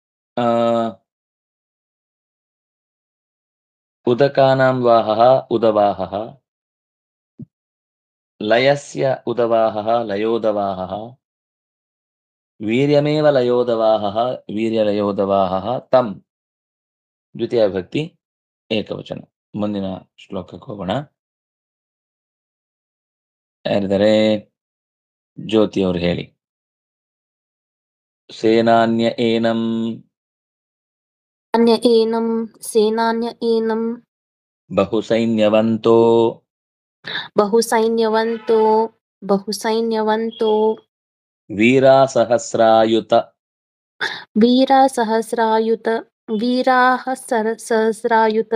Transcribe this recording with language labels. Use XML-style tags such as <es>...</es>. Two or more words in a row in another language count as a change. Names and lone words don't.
<sa>उदकानां वाहः उदवाहः, लयस्य उदवाहः लयोदवाहः, वीर्यमेव लयोदवाहः वीर्यलयोदवाहः तं द्वितीಯ ವಿಭಕ್ತಿ ಏಕವಚನ.</sa> <kn>ಮುಂದಿನ ಶ್ಲೋಕಕ್ಕೆ ಹೋಗೋಣ. ಯಾರಿದ್ದಾರೆ? ಜ್ಯೋತಿ ಅವರು ಹೇಳಿ.</kn> <sa>ಸೇನಾನ್ಯ ಏನಂ अन्य एनं सेनान्य एनं ಬಹುಸೈನ್ಯವಂತೋ बहुसैन्यवन्तो ವೀರಾಸಹಸ್ರಾಯುತ वीराः सहस्रायुत</sa>